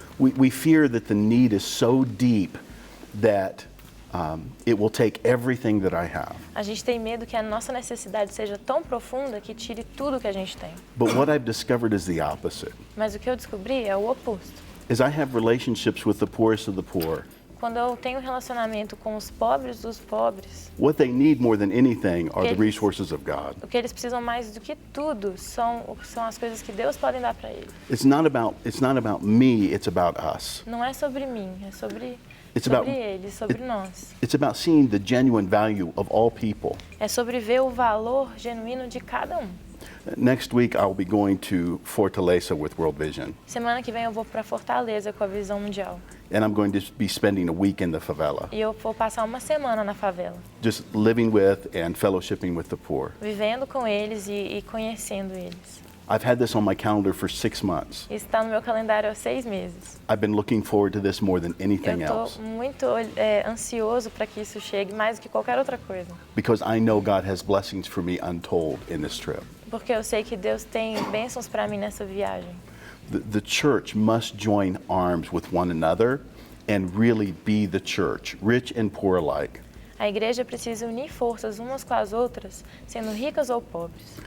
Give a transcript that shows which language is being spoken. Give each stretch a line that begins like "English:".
English: We fear that the need is so deep that it will take everything that I have.
Portuguese: A gente tem medo que a nossa necessidade seja tão profunda que tire tudo que a gente tem.
English: But what I've discovered is the opposite.
Portuguese: Mas o que eu descobri é o oposto.
English: Is I have relationships with the poorest of the poor.
Portuguese: Quando eu tenho relacionamento com os pobres dos pobres,
English: What they need more than anything are the resources of God.
Portuguese: o que eles precisam mais do que tudo são as coisas que Deus pode dar para eles.
English: It's not about me, it's about us.
Portuguese: Não é sobre mim, é sobre
English: about-
Portuguese: eles, sobre nós.
English: It's about seeing the genuine value of all people.
Portuguese: É sobre ver o valor genuíno de cada um.
English: Next week I'll be going to Fortaleza with World Vision.
Portuguese: Semana que vem eu vou para Fortaleza com a visão mundial.
English: and I'm going to be spending a week in the favela,
Portuguese: E eu vou passar uma semana na favela,
English: just living with and fellowshipping with the poor.
Portuguese: vivendo com eles e conhecendo eles.
English: I've had this on my calendar for 6 months.
Portuguese: Isso está no meu calendário há 6 meses.
English: I've been looking forward to this more than anything
Portuguese: Eu
English: else
Portuguese: estou muito ansioso para que isso chegue mais do que qualquer outra coisa.
English: because I know God has blessings for me untold in this trip.
Portuguese: Porque eu sei que Deus tem bênçãos para mim nessa viagem.
English: The church must join arms with one another and really be the church, rich and poor alike.
Portuguese: A igreja precisa unir forças umas com as outras, sendo ricas ou pobres.